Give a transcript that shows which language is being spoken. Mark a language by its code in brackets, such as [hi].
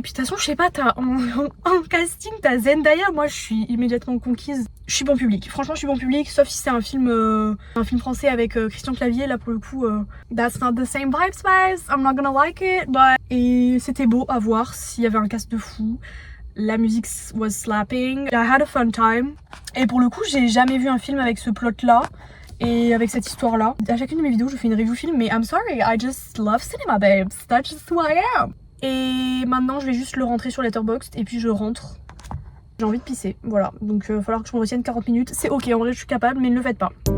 [fr] Puis de toute façon, je sais pas, t'as en casting, t'as Zendaya. Moi, je suis immédiatement conquise. Je suis bon public. Franchement, je suis bon public, sauf si c'est un film français avec Christian Clavier. Là, pour le coup, [en] that's not the same vibes, guys. I'm not gonna like it. But... [fr] Et c'était beau à voir. S'il y avait un cast de fou. La musique [en] was slapping. I had a fun time. [fr] Et pour le coup, j'ai jamais vu un film avec ce plot-là. Et avec cette histoire là, à chacune de mes vidéos je fais une review film, mais [en] I'm sorry, I just love cinema babes, that's just who I am. [fr] Et maintenant je vais juste le rentrer sur Letterboxd et puis je rentre. J'ai envie de pisser, voilà, donc il va falloir que je me retienne 40 minutes, c'est ok, en vrai je suis capable, mais ne le faites pas.